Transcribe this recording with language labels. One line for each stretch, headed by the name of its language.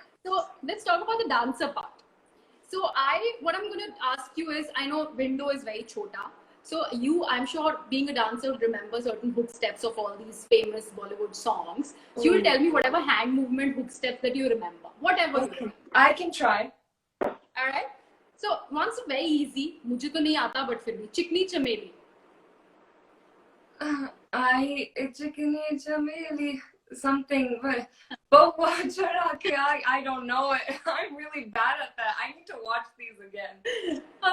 English: So let's talk about the dancer part. So what I'm going to ask you is, I know window is very chota. So you, I'm sure being a dancer, remember certain hook steps of all these famous Bollywood songs. So you will tell me whatever hand movement hook steps that you remember, whatever you remember. I can try. All right. So one's very easy.
Hindi: मुझे तो नहीं आता,
English: but
Hindi: फिर भी चिकनी चमेली.
English: Chikni Chameli something, but I don't know it. I'm really bad at that. I need to watch these again.